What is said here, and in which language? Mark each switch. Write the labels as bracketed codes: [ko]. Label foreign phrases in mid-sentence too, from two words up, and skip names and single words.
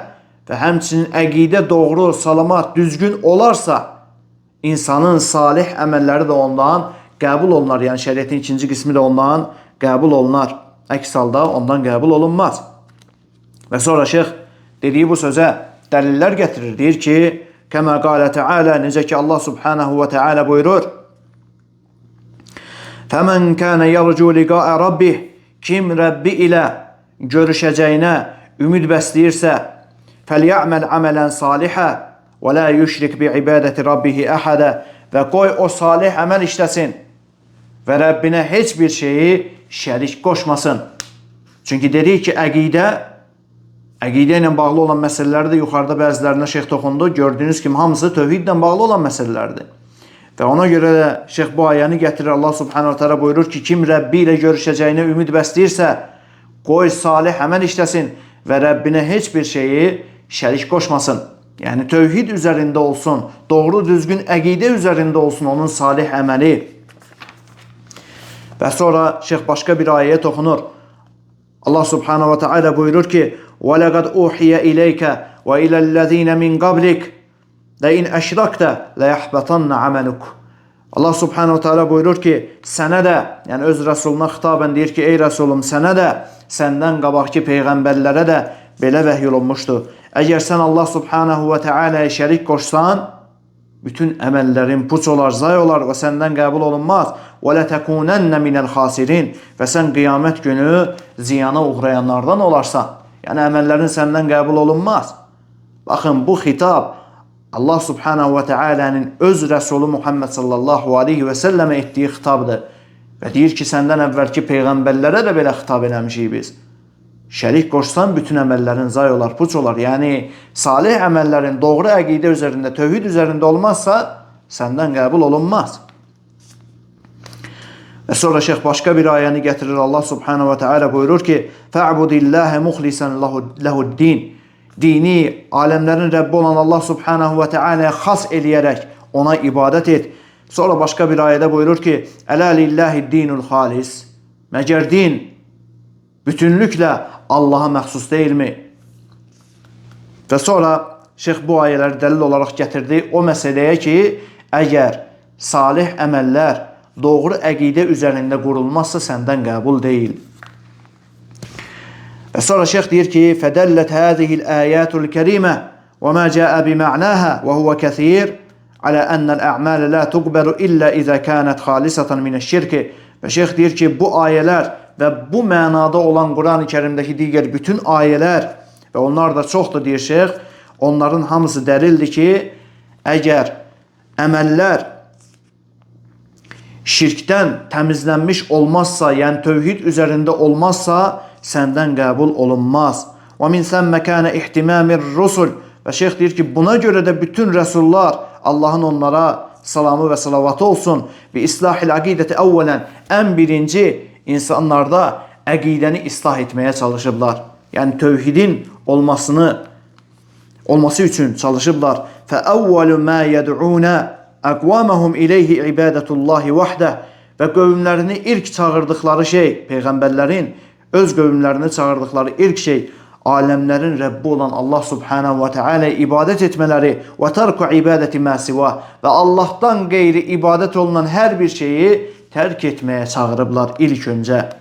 [az] Və həmçinin əqidə doğru, salamat, düzgün olarsa, insanın salih əməlləri də ondan qəbul olunar. Yəni şəriətin ikinci qismi də ondan qəbul olunar. Əks halda ondan qəbul olunmaz. Və sonra şeyx dediyi bu sözə dəlillər gətirir. Deyir ki, [ar] كما قال تعالى, [az] necə ki Allah [ar] سبحانه وتعالى [az] buyurur, [ar] فَمَنْ كَانَ يَرْجُوا لِقَاءَ رَبِّهِ. [az] Kim Rəbbi ilə görüşəcəyinə ümid bəsləyirsə, [ar] فَلْيَعْمَلْ عَمَلًا صَالِحًا وَلَا يُشْرِكْ بِعِبَادَةِ رَبِّهِ أَحَدًا. [az] Və qoy o salih əməl işləsin və Rəbbinə heç bir şeyi şərik qoşmasın. Çünki dedik ki, əqidə ilə bağlı olan məsələləri də yuxarıda bəzilərinə şeyx toxundu. Gördüyünüz kimi hamısı tövhidlə bağlı olan məsələlərdir. Və ona görə də şeyx bu ayəni gətirir. Allah [ar] سبحانه وتعالى [az] buyurur ki, kim Rəbbi ilə görüşəcəyinə ümid bəsləyirsə, qoy salih əməl işləsin və Rəbbinə heç bir şeyi şərik qoşmasın. Yəni tövhid üzərində olsun, doğru düzgün əqidə üzərində olsun onun salih əməli. Və sonra şeyx başqa bir ayəyə toxunur. Allah [ar] سبحانه وتعالى [az] buyurur ki, [ar] وَلَقَدْ أُوحِيَ إِلَيْكَ وَإِلَى الَّذِينَ مِنْ قَبْلِكَ لَإِنْ أَشْرَكْتَ لَيَحْبَطَنَّ عَمَلُكَ. [az] Allah [ar] سبحانه وتعالى [az] buyurur ki, sənə də, yəni öz rəsuluna xitabən deyir ki, ey rəsulum, sənə də, səndən qabaqki peyğəmbərlərə də belə vəhy olunmuşdu. Əgər sən Allah [ar] سبحانه وتعالى [az] şərik qoşsan, bütün əməllərin puç olar, zay olar və səndən qəbul olunmaz. [ar] وَلَتَكُونَنَّ مِنَ الْخَاسِرِينَ. [az] Və sən qiyamət günü ziyana uğrayanlardan olarsan. Yəni əməllərin səndən qəbul olunmaz. Baxın, bu xitab Allah [ar] سبحانه وتعالى [az] öz rəsulu Muhammed [ar] صلى الله عليه وسلم [az] etdiyi xitabdır. Və deyir ki, səndən əvvəlki peyğəmbərlərə də belə xitab eləmişik biz. Şərik qoşsan bütün əməllərin zay olar, puç olar. Yəni salih əməllərin doğru əqidə üzərində, tövhid üzərində olmazsa səndən qəbul olunmaz. Və sonra şeyx başqa bir ayəni gətirir. Allah [ar] سبحانه وتعالى [az] buyurur ki, [ar] فَعْبُدِ اللّٰهَ مُخْلِسًا لَهُ الدِّينِ. [az] Dini, aləmlərin Rəbbi olan Allah [ar] سبحانه وتعالى [az] xas eləyərək ona ibadət et. Sonra başqa bir ayədə buyurur ki, [ar] ألا لله الدين الخالص. [az] Məgər din bütünlüklə Allaha məxsus deyilmi? Və sonra şeyx bu ayələri dəlil olaraq gətirdi o məsələyə ki, əgər salih əməllər doğru əqidə üzərində qurulmazsa səndən qəbul deyil. Və sonra şeyx deyir ki, [ar] فَدَلَّتْ هَذِهِ الْآيَاتُ الْكَرِيمَةِ وَمَا جَاءَ بِمَعْنَاهَا وَهُوَ كَثِيرٌ على أن الأعمال لا تقبل إلا إذا كانت خالصة من الشرك. [az] Və şeyx deyir ki, bu ayələr və bu mənada olan Quran-ı Kərimdəki digər bütün ayələr və onlar da çoxdur deyir şeyx, onların hamısı dəlildir ki, əgər əməllər şirkdən təmizlənmiş olmazsa, yəni tövhid üzərində olmazsa, səndən qəbul olunmaz. [ar] وَمِنْ ثَمَّ كَانَ اِحْتِمَامِ الرُّسُلِ. [az] Və şeyx deyir ki, buna görə də bütün rəsullar, Allahın onlara salamı və salavatı olsun, və [ar] إصلاح العقيدة أولا, [az] ən birinci insanlarda əqidəni islah etməyə çalışıblar. Yəni tövhidin olması üçün çalışıblar. [ar] فَأَوَّلُ مَا يَدْعُونَ أَقْوَامَهُمْ إِلَيْهِ عِبَادَةُ اللّٰهِ وَحْدَهِ. [az] Və qövmlərini ilk çağırdıqları şey, peyğəmbərlərin öz qövmlərini çağırdıqları ilk şey aləmlərin Rəbbi olan Allah [ar] سبحانه وتعالى [az] ibadət etmələri və [ar] ترك عبادة ما سوى [az] və Allahdan qeyri ibadət olunan hər bir şeyi tərk etməyə çağırıblar ilk öncə.